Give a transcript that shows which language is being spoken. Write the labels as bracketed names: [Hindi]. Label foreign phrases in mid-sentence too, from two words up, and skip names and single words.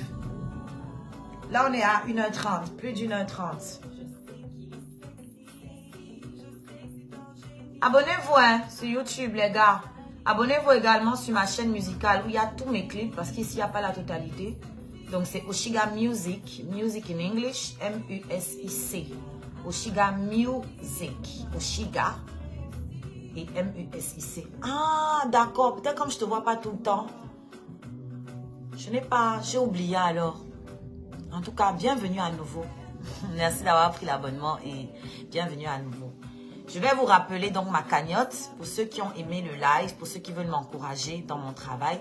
[French] Là, on est à 1h30, plus d'1h30. Abonnez-vous hein, sur YouTube, les gars. Abonnez-vous également sur ma chaîne musicale où il y a tous mes clips parce qu'ici, il n'y a pas la totalité. Donc, c'est Oshiga Music. [English] Music in English, [French] M-U-S-I-C. Oshiga Music. Oshiga et M-U-S-I-C. Ah, d'accord. Peut-être comme je ne te vois pas tout le temps. J'ai oublié alors. En tout cas, bienvenue à nouveau. Merci d'avoir pris l'abonnement et bienvenue à nouveau. Je vais vous rappeler donc ma cagnotte pour ceux qui ont aimé le live, pour ceux qui veulent m'encourager dans mon travail.